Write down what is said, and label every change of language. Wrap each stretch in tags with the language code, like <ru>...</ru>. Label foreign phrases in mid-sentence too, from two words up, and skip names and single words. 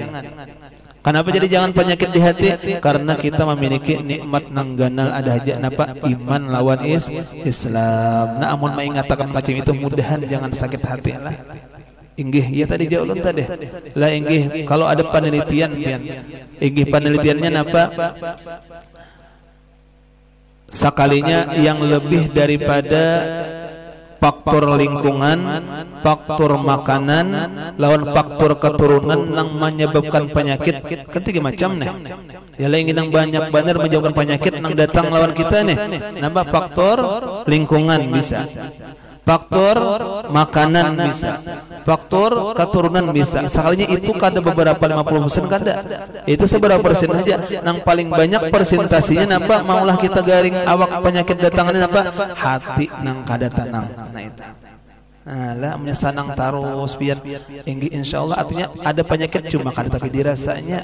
<bjn>Kenapa jadi jangan penyakit di hati? Karena kita memiliki nikmat nang ganal ada aja napa iman lawan Islam. Nah, amun mengatakan macam itu mudahan jangan sakit hati lah. Inggih, ya tadi jauh tadi. Lah inggih, kalau ada penelitian pian. Inggih penelitiannya napa?</bjn> <id>Sekalinya yang lebih daripada faktor lingkungan, faktor makanan, lawan faktor keturunan yang menyebabkan penyakit ketiga macam nih.</id> <bjn>Ya lain yang banyak benar menyebabkan penyakit yang datang lawan kita nih.</bjn> <id>Nambah faktor lingkungan bisa, faktor makanan bisa, faktor keturunan bisa.</id> <bjn>Sekalinya itu kada beberapa 50% kada. Itu seberapa persen saja. Yang paling banyak persentasinya napa maulah kita garing awak penyakit datangannya napa hati nang kada tenang. Nah itu. Nah, lah menyesanang terus biar inggih insyaallah artinya ada penyakit cuma kada tapi dirasanya.</bjn>